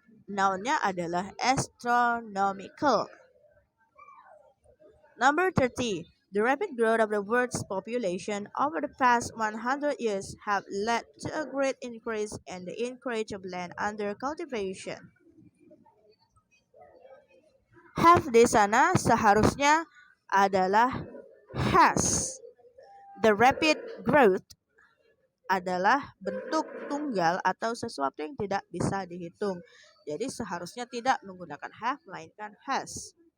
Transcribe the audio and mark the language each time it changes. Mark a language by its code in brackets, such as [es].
[id] Nounnya adalah astronomical. [en] Number 30. The rapid growth of the world's population over the past 100 years have led to a great increase in the acreage of land under cultivation. [id] Have di sana seharusnya adalah has. [en] The rapid growth [id] adalah bentuk tunggal atau sesuatu yang tidak bisa dihitung. Jadi seharusnya tidak menggunakan have melainkan has.